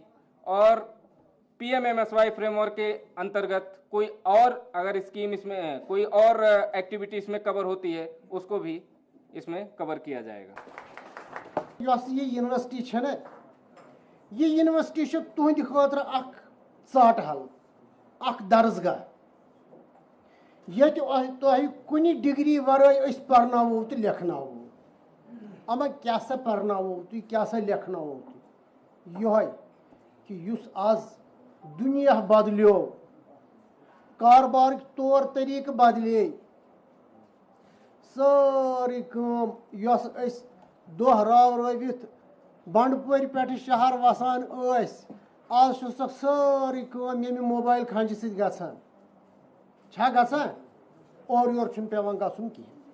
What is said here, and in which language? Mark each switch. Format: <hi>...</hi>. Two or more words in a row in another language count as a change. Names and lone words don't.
<hi>और PMMSY फ्रेमवर्क के अंतर्गत कोई और अगर स्कीम इसमें कोई और एक्टिविटी इसमें कवर होती है उसको भी इसमें कवर किया जाएगा। ये यूनिवर्सिटी है ना,</hi> <ks>ये यूनिवर्सिटी तुहद खतर चाट हल दर्जगाह ये कुछ डिग्री वराई पढ़ो तो लिखनो अमा क्या सा पढ़ो तो क्या सा लिखनो ये कि आज दुनिया बदलो, कारबार तौर तरीक बदले, सारी दह रावित बंडपोर पे शहर वसान आज सारी ये मोबाइल खंज सत्यान और योर पेवान गुन कहें।</ks>